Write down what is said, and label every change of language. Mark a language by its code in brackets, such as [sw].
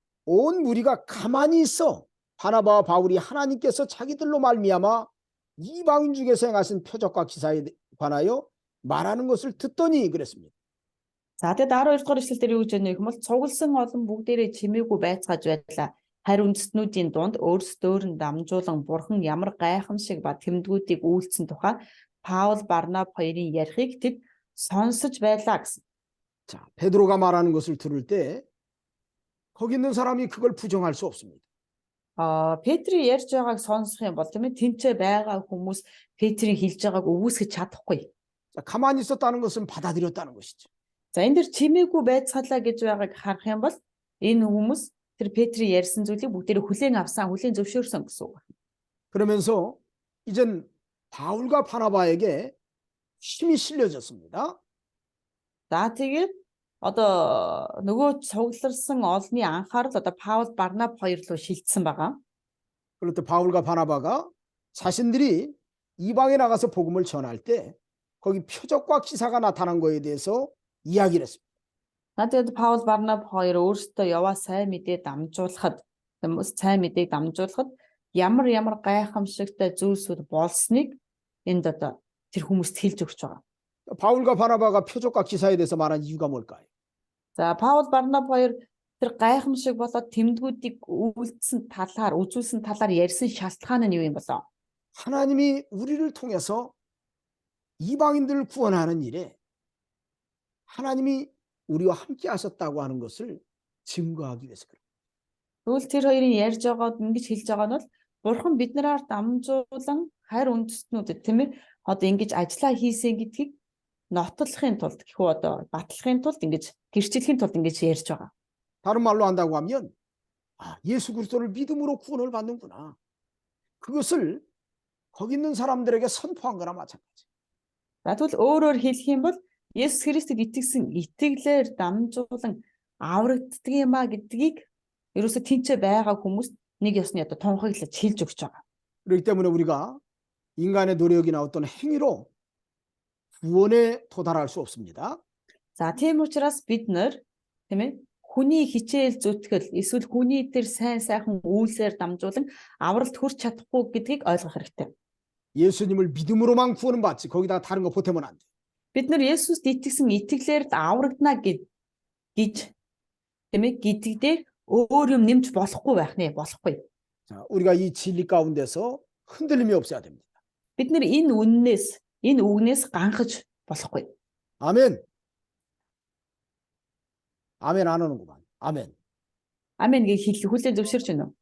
[ko] 온 무리가 가만히 있어 바나바와 바울이 하나님께서 자기들로 말미암아 이방인 중에서 행하신 표적과 기사에 관하여 말하는 것을 듣더니 그랬습니다. [mn] За тэгээд 12 дугаар эшлэлээр юу гэж байна вэ гэвэл цугласан олон бүгдээрээ чимээгүй байцгааж байлаа. Харин үндэстнүүдийн дунд өөрсдөөр нь дамжуулан бурхан ямар гайхамшиг ба тэмдгүүдийг үйлдсэн тухай Паул Барнаб хоёрын ярихыг тэд сонсож байлаа гэсэн. [ko] 자, 베드로가 말하는 것을 들을 때 거기 있는 사람이 그걸 부정할 수 없습니다. [mn] Петрийн ярьж байгааг сонсох юм бол тийм ээ тэнцээ байгаа хүмүүс Петрийн хэлж байгааг өвөөсгөж чадахгүй. [ko] 자, 가만히 있었다는 것은 받아들였다는 것이죠. [mn] За энэ дэр чимээгүй байцгаалаа гэж байгааг харах юм бол энэ хүмүүс тэр Петрийн ярьсан зүйлийг бүгдээрээ хүлээн авсан, хүлээн зөвшөөрсөн гэсэн үг. [ko] 그러면서 이젠 바울과 바나바에게 힘이 실려졌습니다. [mn] За тэгээд одоо нөгөө цугларсан олны анхаарал одоо Паул Барнаб хоёр руу шилжсэн байгаа. [ko] 그럴 때 바울과 바나바가 자신들이 이방에 나가서 복음을 전할 때 거기 표적과 기사가 나타난 거에 대해서 이야기를 했습니다. [mn] Тэгээд Паул Барнаб хоёр өөрсдөө яваа сайн мэдээ дамжуулахад сайн мэдээг дамжуулахад ямар гайхамшигтай зүйлсүүд болсныг энд одоо тэр хүмүүст хэлж өгч байгаа. [ko] 바울과 바나바가 표적과 기사에 대해서 말한 이유가 뭘까요? [mn] За Паул Барнаб хоёр тэр гайхамшиг болоод тэмдгүүдийг үзүүлсэн талаар ярьсан шалтгаан нь юу юм болоо? [ko] 하나님이 우리를 통해서 이방인들을 구원하는 일에 하나님이 우리와 함께 하셨다고 하는 것을 증거하기 위해서 그래요. [mn] Тэгвэл тэр хоёрын ярьж байгаад ингэж хэлж байгаа нь бол Бурхан биднээр дамжуулан хайр үндэстнүүдэд тийм ээ одоо ингэж ажиллаа хийсэн гэдгийг нотлохын тулд гэхүү одоо батлахын тулд ингэж гэрчлэхийн тулд ингэж ярьж байгаа. [ko] 다른 말로 한다고 하면 예수 그리스도를 믿음으로 구원을 받는구나. 그것을 거기 있는 사람들에게 선포한 거나 마찬가지. [mn] За тэгвэл өөрөөр хэлэх юм бол Есүс Христэд итгэсэн итгэлээр дамжуулан аврагддаг юм а гэдгийг ерөөсө тэнцээ байгаа хүмүүст нэг ёсны одоо тунхаглаж хэлж өгч байгаа. [ko] 그렇기 때문에 우리가 인간의 노력이나 어떤 행위로 구원에 도달할 수 없습니다. [mn] За тийм учраас бид нар тийм ээ хүний хичээл зүтгэл эсвэл хүний тэр сайхан үйлсээр дамжуулан авралт хүрч чадахгүй гэдгийг ойлгох хэрэгтэй. [ko] 예수님을 믿음으로만 구원은 받지 거기다가 다른 거 보태면 안 돼. [mn] Бид нар Есүст итгэсэн итгэлээр аврагдана гэж тийм ээ гэдэгдээ өөр юм нэмж болохгүй байх нэ болохгүй. [ko] 자, 우리가 이 진리 가운데서 흔들림이 없어야 됩니다. [mn] Бид нар энэ үгнээс ганхаж болохгүй. [ko] 아멘. 아멘 안 하는구만. 아멘. [mn] Амен гэж хэлэх хүлээн зөвшөөрч байна уу?